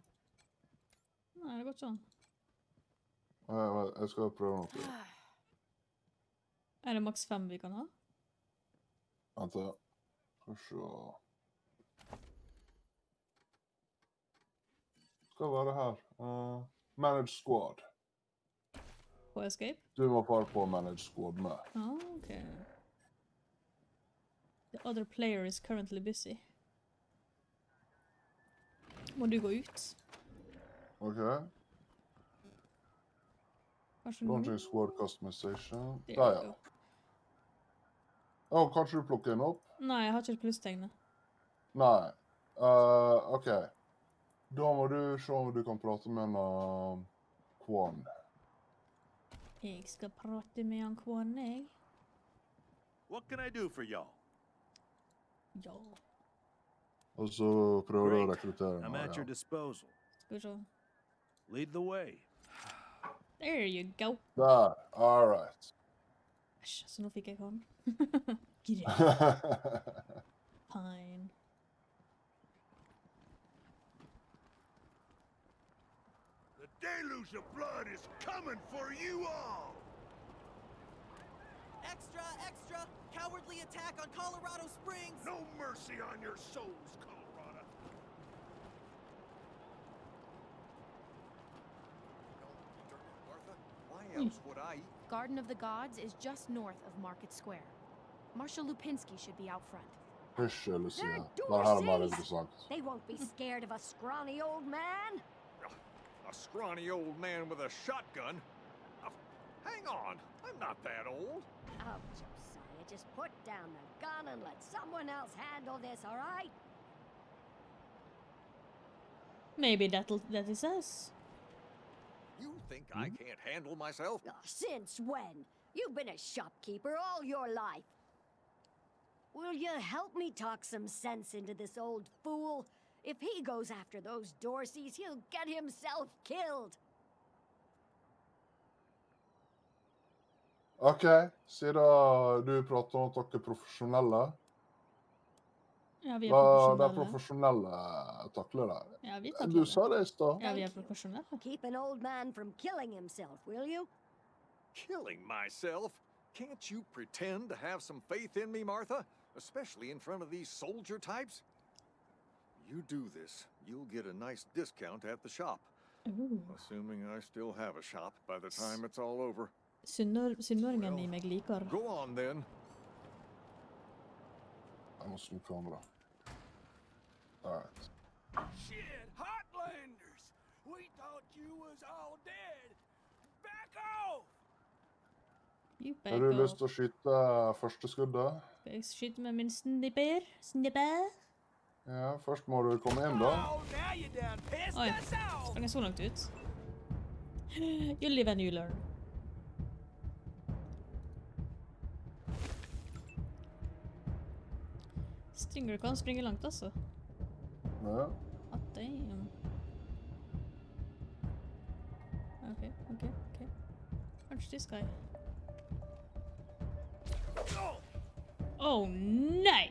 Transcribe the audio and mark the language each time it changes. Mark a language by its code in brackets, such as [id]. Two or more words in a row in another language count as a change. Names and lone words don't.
[no] Nei, det går ikke sånn. Jeg skal prøve noe. Er det maks 5 vi kan ha? Vent da. Skal vi se. Skal være her. [en] Manage squad. [no] På escape? Du må bare på [en] manage squad [no] med. Ok. [en] The other player is currently busy. [no] Må du gå ut? Ok. Kanskje nå? [en] Launching squad customization. There [no] Der, [en] we [no] ja. [en] go. [no] Kanskje du plukker en opp? Nei, jeg har ikke plusstegnet. Nei. Ok. Da må du se om du kan prate med en Quan. Jeg skal prate med han Quan, jeg. [en] What can I do for y'all? [no] Ja. Og så prøver du å rekruttere [en] I'm [no] noe, [en] at your disposal. [no] Skal vi se. [en] Lead the way. There you go. Der. All right. [no] Æsj, så nå fikk jeg han. Greit. [en] Fine. The deluge of blood is coming for you all! Extra, extra! Cowardly attack on Colorado Springs! No mercy on your souls, Colorado. Martha, why else would I? Garden of the Gods is just north of Market Square. Marshal Lupinski should be out front. [no] Hysj, Lucia. [en] They're [no] Det her er mer [en] Dorseys. [no] interessant. [en] They won't be scared of a scrawny old man. A scrawny old man with a shotgun? Hang on, I'm not that old. Oh, Josiah, just put down the gun and let someone else handle this, all right? Maybe that is us. You think I can't handle myself? Oh, since when? You've been a shopkeeper all your life. Will you help me talk some sense into this old fool? If he goes after those Dorseys, he'll get himself killed. [no] Ok, siden du prater om at dere er profesjonelle. Ja, vi er Det er profesjonelle. profesjonelle taklere. Ja, vi Du takler sa det. det i stad. Ja, vi er profesjonelle. [en] Keep an old man from killing himself, will you? Killing myself? Can't you pretend to have some faith in me, Martha? Especially in front of these soldier types? You do this, you'll get a nice discount at the shop. Assuming I still have a shop by the time it's all over. [no] Sunnmøringen i meg liker. [en] Go on then. [no] Jeg må snu kamera. [en] Alright. Shit, Hotlanders! We thought you was all dead! Back off! You [no] Har [en] back [no] du [en] off. [no] lyst til å skyte første skuddet? Skal jeg skyte med min snipper? Snipper? Ja, først må du komme inn da. [en] Oh, now you done pissed [no] Oi, [en] us off! [no] sprang jeg så langt ut? [en] You live and you learn. [no] Stringer kan springe langt, altså. Ja. [en] Ah, damn. Okay. Punch this guy. [no] Oh, nei!